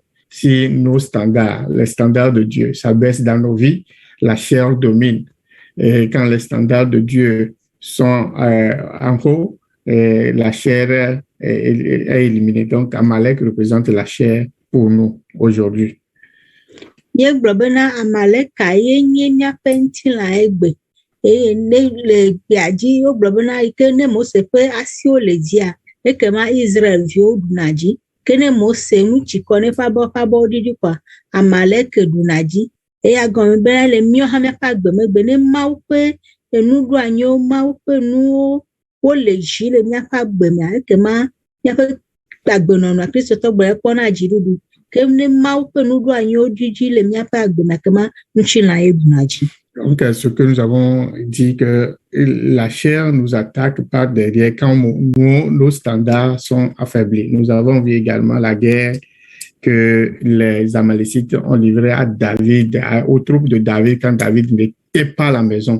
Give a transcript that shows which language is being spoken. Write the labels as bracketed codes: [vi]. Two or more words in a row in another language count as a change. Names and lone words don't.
[fr] Si nos standards, les standards de Dieu s'abaissent dans nos vies, la chair domine. Et quand les standards de Dieu sont en haut, la chair est éliminée. Donc, Amalek représente la chair pour nous aujourd'hui. [ee] Míegblɔ bena Amaleka ye nye míaƒe ŋutilã egbe eye ne le gbea dzi wogblɔ bena yi ke ne Mose ƒe asiwo le dzia ekema Israelviwo ɖuna dzi ke ne Mose ŋu tsi kɔ ne ƒe abɔwo ɖiɖi kɔa Amalek ɖuna dzi eya gɔme bena le míawo hã míaƒe agbemegbe ne Mawu ƒe nuɖoanyiwo Mawu ƒe nuwo wole dzi le míaƒe agbe mea ekema míaƒe agbenɔnɔ kristotɔ gbe kpɔna dziɖuɖu ke ne Mawu ƒe nuɖoanyiwo dzidzi le míaƒe agbe mea kema ŋutilã ye ɖuna dzi. [fr] Donc, ce que nous avons dit que la chair nous attaque par derrière quand nos standards sont affaiblis. Nous avons vu également la guerre que les Amalécites ont livrée à David, aux troupes de David quand David n'était pas à la maison.